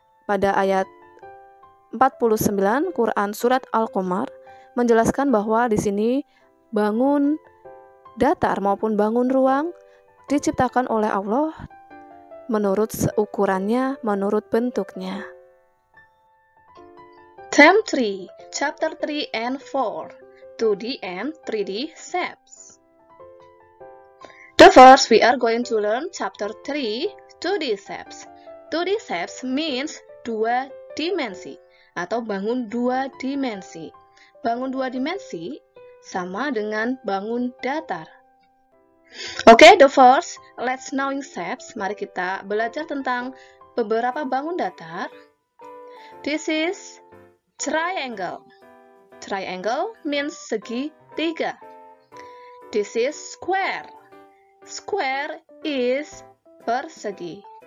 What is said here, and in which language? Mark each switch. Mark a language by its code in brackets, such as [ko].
[id] Pada ayat 49 Quran surat Al-Qamar menjelaskan bahwa di sini bangun datar maupun bangun ruang diciptakan oleh Allah menurut ukurannya, menurut bentuknya. [en] Term 3, Chapter 3 and 4, 2D and 3D shapes. The first we are going to learn Chapter 3, 2D shapes. 2D shapes means [id] dua dimensi atau bangun dua dimensi. Bangun dua dimensi sama dengan bangun datar. [en] Okay, the first, let's knowing shapes. [id] Mari kita belajar tentang beberapa bangun datar. [en] This is triangle. Triangle means segitiga. This is square. Square is persegi.